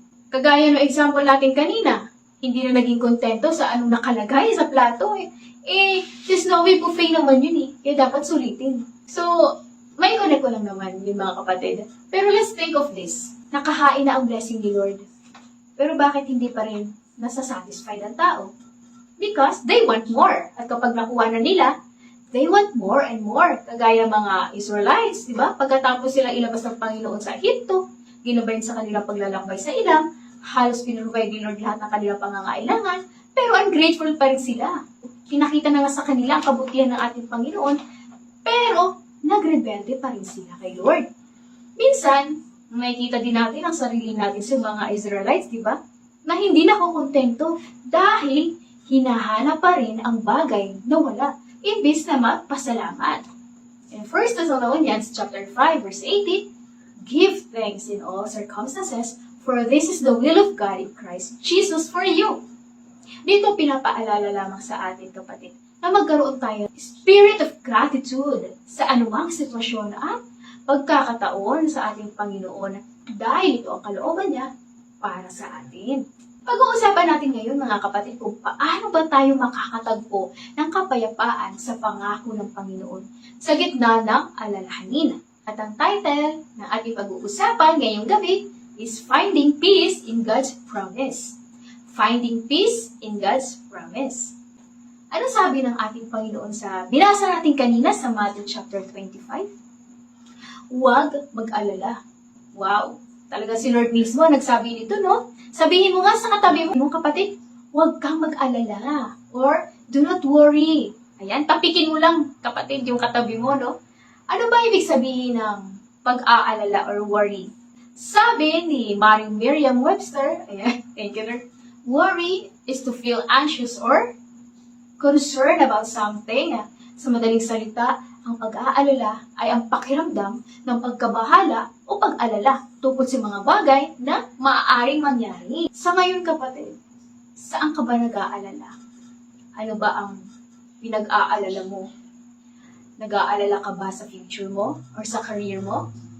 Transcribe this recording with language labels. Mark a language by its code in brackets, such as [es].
[tl] Kagaya ng example natin kanina, hindi na naging kontento sa anong nakalagay sa plato si Snowy buffet naman yun kaya dapat sulitin. So, may connect ko lang naman yung mga kapatid. Pero [en] let's think of this. [tl] Nakahain na ang blessing ni Lord. Pero bakit hindi pa rin nasasatisfied ang tao? [en] Because they want more. [tl] At kapag nakuha na nila, [en] they want more and more. [tl] Kagaya mga Israelites, di ba? Pagkatapos sila ilabas ng Panginoon sa Egypto, ginabayin sa kanilang paglalakbay sa ilang, halos pinrovide ni Lord lahat ng kanilang pangangailangan, pero ungrateful pa rin sila. Pinakita na nga sa kanila ang kabutihan ng ating Panginoon, pero nagrebelde pa rin sila kay Lord. Minsan, makikita din natin ang sarili natin sa mga Israelites, di ba? Na hindi nakukontento dahil hinahanap pa rin ang bagay na wala, imbis na magpasalamat. [en] In 1 Thessalonians chapter 5, verse 18, give thanks in all circumstances, for this is the will of God in Christ Jesus for you. [tl] Dito pinapaalala lamang sa atin kapatid, na magkaroon tayo ng [en] spirit of gratitude [tl] sa anumang sitwasyon at pagkakataon sa ating Panginoon dahil ito ang kalooban niya para sa atin. Pag-uusapan natin ngayon mga kapatid kung paano ba tayo makakatagpo ng kapayapaan sa pangako ng Panginoon sa gitna ng alalahanin. At ang title ng ating pag-uusapan ngayong gabi is [en] Finding Peace in God's Promise. Finding Peace in God's Promise. [tl] Ano sabi ng ating Panginoon sa binasa natin kanina sa Matthew chapter 25? Huwag mag-alala. Wow! Talaga si Lord mismo nagsabi nito, no? Sabihin mo nga sa katabi mo, kapatid, huwag kang mag-alala. Or, [en] do not worry. [tl] Ayan, tapikin mo lang, kapatid, yung katabi mo, no? Ano ba ibig sabihin ng pag-aalala or worry? Sabi ni Merriam-Webster, ayan, [en] thank you, Lord. Worry is to feel anxious or concerned about something. [tl] Sa madaling salita, ang pag-aalala ay ang pakiramdam ng pagkabahala o pag-alala tungkol sa mga bagay na maaaring mangyari. Sa ngayon kapatid, saan ka ba nag-aalala? Ano ba ang pinag-aalala mo? Nag-aalala ka ba sa future mo or sa career mo?